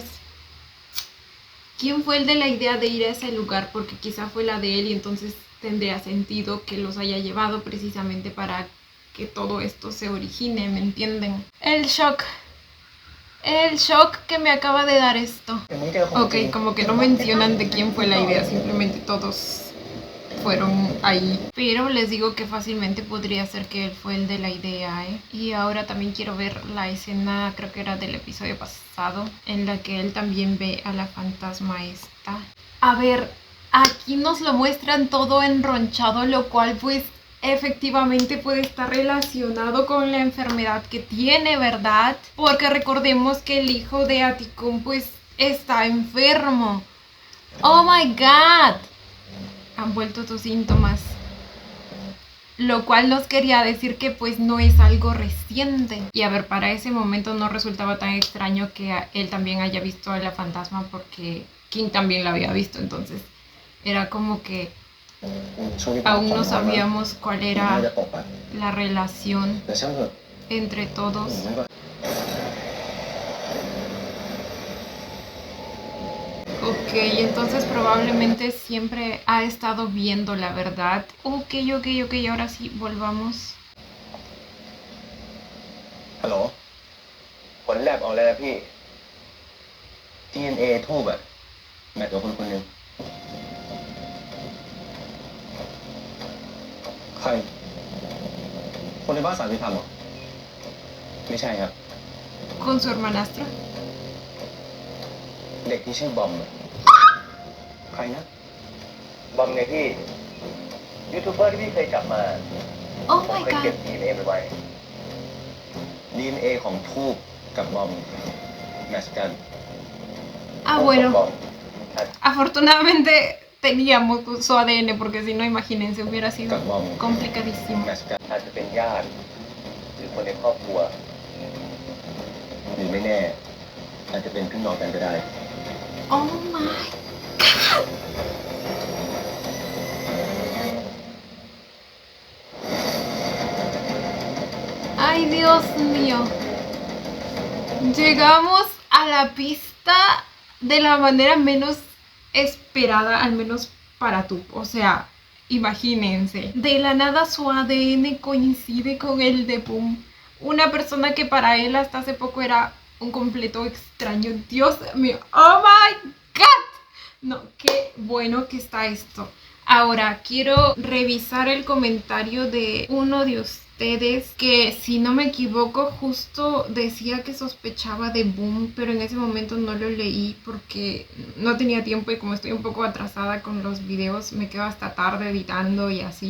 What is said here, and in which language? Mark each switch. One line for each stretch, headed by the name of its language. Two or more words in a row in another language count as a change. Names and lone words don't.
Spanish: ¿Quién fue el de la idea de ir a ese lugar? Porque quizá fue la de él y entonces tendría sentido que los haya llevado precisamente para que todo esto se origine, ¿me entienden? El shock que me acaba de dar esto.
Thai: ยังไม่เจอของจริง
Spanish: Ok, como que no mencionan de quién fue la idea, simplemente todos fueron ahí. Pero les digo que fácilmente podría ser que él fue el de la idea, ¿eh? Y ahora también quiero ver la escena, creo que era del episodio pasado, en la que él también ve a la fantasma esta. A ver, aquí nos lo muestran todo enronchado, lo cual pues efectivamente puede estar relacionado con la enfermedad que tiene, ¿verdad? Porque recordemos que el hijo de Atikun pues está enfermo.
English: Oh my god.
Spanish: Han vuelto tus síntomas. Lo cual nos quería decir que pues no es algo reciente. Y a ver, para ese momento no resultaba tan extraño que él también haya visto a la fantasma porque King también la había visto. Entonces era como que aún no sabíamos cuál
Thai: น่า
Spanish: era
Thai: จะตกอ่ะ
Spanish: la relación
Thai: แต่ช่างเถอะ
Spanish: entre todos.
Thai: ไม่ก็
Spanish: Ok, entonces probablemente siempre ha estado viendo la verdad. Ok, ahora sí, volvamos.
Thai: ฮัลโหลผลแลบออกแล้วนะพี่ DNA ทูบอะแมทกับคนคนหนึ่งใคร คนในบ้านสารพิธรรมเหรอ ไม่ใช่ครับ
Spanish: Con su hermanastra.
Thai: เด็กที่ชื่อบอมอะใครนะ บอมไงพี่ ยูทูบเบอร์ที่พี่เคยจับมา
English: Oh
Thai: ผม
English: my
Thai: เคยเก็บ
English: god.
Thai: DNA ไปไว้ DNA ของทูบกับบอมแมทช์กัน
Spanish: Ah,
Thai: ทูบกับ
Spanish: bueno.
Thai: บอม
Spanish: Afortunadamente teníamos su ADN porque si no, imagínense, hubiera
Thai: กั
Spanish: sido
Thai: บบอม
Spanish: complicadísimo.
Thai: แมทช์กันอาจจะเป็นญาติหรือคนในครอบครัวหรือไม่แน่อาจจะเป็นพี่น้องกันก็ได้
English: Oh my god.
Spanish: Ay, Dios mío. Llegamos a la pista de la manera menos esperada, al menos para tú. O sea, imagínense. De la nada su ADN coincide con el de Boom. Una persona que para él hasta hace poco era un completo extraño. Dios mío.
English: Oh my god.
Spanish: No, qué bueno que está esto. Ahora quiero revisar el comentario de uno de ustedes que, si no me equivoco, justo decía que sospechaba de Boom, pero en ese momento no lo leí porque no tenía tiempo y como estoy un poco atrasada con los videos me quedo hasta tarde editando y así.